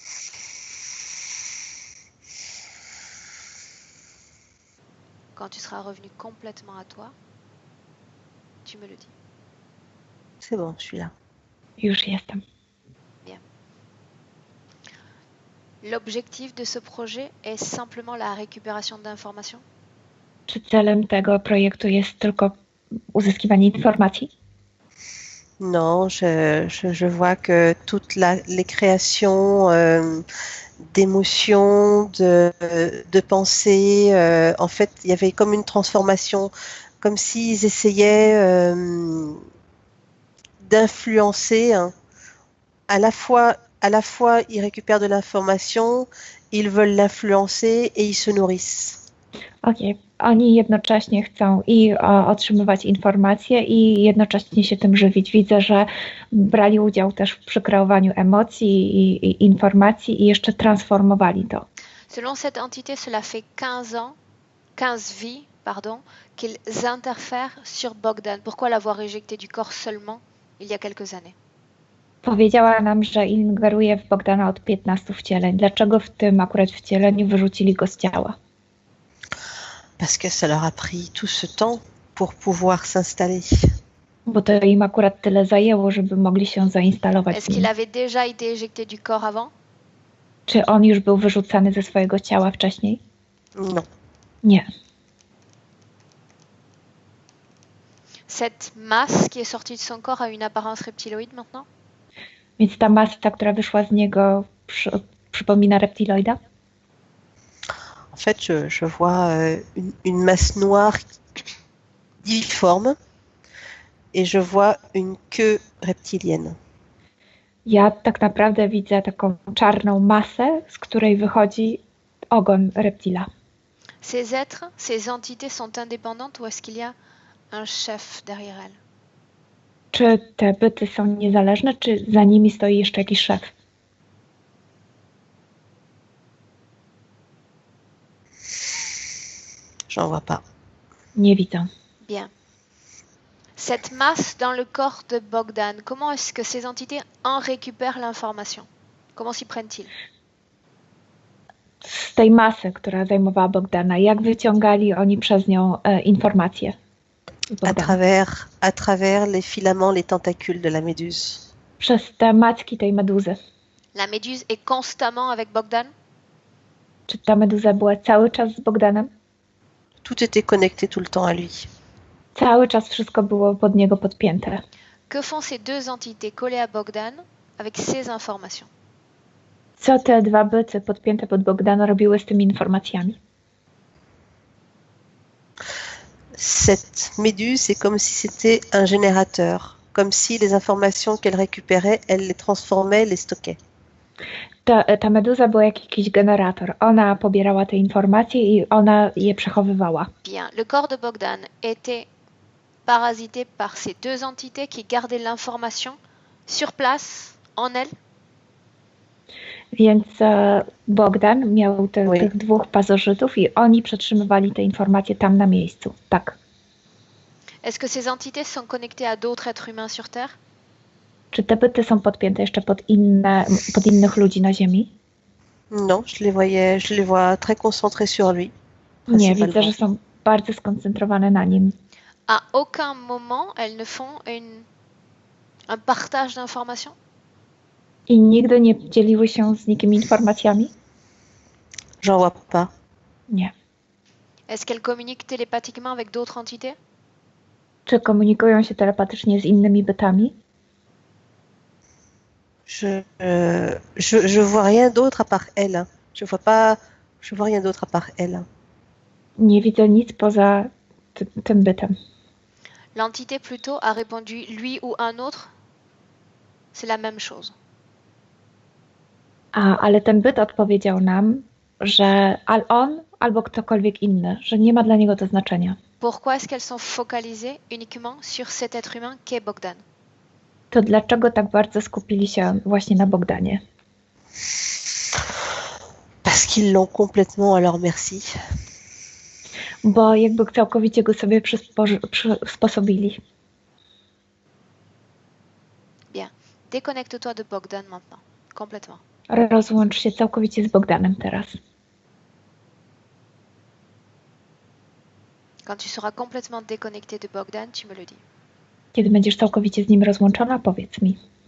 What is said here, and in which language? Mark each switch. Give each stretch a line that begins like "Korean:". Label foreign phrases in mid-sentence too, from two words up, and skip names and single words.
French: Quand tu seras revenu complètement à toi, tu me le dis. C'est bon, je suis là.
Polish: Już jestem.
French: L'objectif de ce projet est simplement la récupération d'informations?
Polish: Czy celem tego projektu jest tylko uzyskiwanie informacji?
French: Non, je vois que toutes les créations d'émotions, de pensées, en fait, il y avait comme une transformation, comme s'ils essayaient d'influencer, hein. À la fois, ils récupèrent de l'information, ils veulent l'influencer et ils se nourrissent.
Polish: Okej. Oni jednocześnie chcą i otrzymywać informacje i jednocześnie się tym żywić. Widzę, że brali udział też w przekreowaniu emocji i informacji i jeszcze transformowali to.
French: Selon cette entité, cela fait 15 vies, qu'ils interfèrent sur Bogdan. Pourquoi l'avoir éjecté du corps seulement il y a quelques années?
Polish: Powiedziała nam, że ingeruje w Bogdana od 15 wcieleń. Dlaczego w tym akurat wcieleniu wyrzucili go z ciała?
French: Parce que ça leur a pris tout ce temps pour pouvoir s'installer.
Polish: Bo to im akurat tyle zajęło, żeby mogli się zainstalować.
French: Est-ce qu'il avait déjà été éjecté du corps avant?
Polish: Czy on już był wyrzucany ze swojego ciała wcześniej?
French: Non.
Polish: Nie.
French: Cette masse qui est sortie de son corps a une apparence reptiloïde maintenant?
Polish: Więc ta masa, która wyszła z niego, przypomina reptiloida?
French: En fait, je vois une masse noire difforme et je vois une queue reptilienne.
Polish: Ja tak naprawdę widzę taką czarną masę, z której wychodzi ogon reptila.
French: Ces êtres, ces entités sont indépendantes ou est-ce qu'il y a un chef derrière elles?
Polish: Czy te byty są niezależne, czy za nimi stoi jeszcze jakiś szef?
French: J'en vois pas.
Polish: Nie widzę.
French: Bien. Cette masse dans le corps de Bogdan, comment est-ce que ces entités en récupèrent l'information? Comment s'y prennent-ils?
Polish: Z tej masy, która zajmowała Bogdana, jak wyciągali oni przez nią informacje?
French: À travers les filaments, les tentacules de la méduse.
Polish: Przez te macki tej meduzy.
French: La méduse est constamment avec Bogdan?
Polish: Czy ta meduza była cały czas z Bogdanem?
French: Tout était connecté tout le temps à lui.
Polish: Cały czas wszystko było pod niego podpięte.
French: Que font ces deux entités collées à Bogdan avec ces informations?
Polish: Co te dwa byty podpięte pod Bogdana robiły z tymi informacjami?
French: Cette méduse, c'est comme si c'était un générateur, comme si les informations qu'elle récupérait, elle les transformait, les stockait.
Polish: Ta meduza była jak jakiś generator. Ona pobierała te informacje i ona je przechowywała.
French: Bien, le corps de Bogdan était parasité par ces deux entités qui gardaient l'information sur place, en elle?
Polish: Więc Bogdan miał tych dwóch pasożytów i oni przetrzymywali te informacje tam na miejscu. Tak.
French: Est-ce que ces entités sont connectées à d'autres êtres humains sur Terre?
Polish: Czy te byty są podpięte jeszcze pod innych ludzi na Ziemi?
French: Non, je les vois très concentrés sur lui.
Polish: Nie, widzę, że są bardzo skoncentrowane na nim.
French: À aucun moment, elles ne font un partage d'informations?
Polish: I nigdy nie dzieliły się z nikim informacjami?
French: J'en vois pas.
Polish: Nie.
French: Est-ce qu'elles communiquent télépathiquement avec d'autres entités?
Polish: Czy komunikują się telepatycznie z innymi bytami?
French: Je vois rien d'autre à part elle. Je vois rien d'autre à part elle.
Polish: Nie widzę nic poza tym bytem.
French: L'entité plutôt a répondu lui ou un autre? C'est la même chose.
Polish: Ale ten byt odpowiedział nam, że on albo ktokolwiek inny, że nie ma dla niego to znaczenia.
French: Pourquoi est-ce qu'elles sont focalisées uniquement sur cet être humain qu'est Bogdan?
Polish: To dlaczego tak bardzo skupili się właśnie na Bogdanie?
French: Parce qu'ils l'ont complètement à leur merci.
Polish: Bo jakby całkowicie go sobie przysposobili.
French: Bien. Déconnecte-toi de Bogdan maintenant. Complètement.
Polish: Rozłącz się całkowicie z Bogdanem teraz.
French: Quand tu seras complètement déconnecté de Bogdan, tu me le dis.
Polish: Kiedy będziesz całkowicie z nim rozłączona, powiedz mi.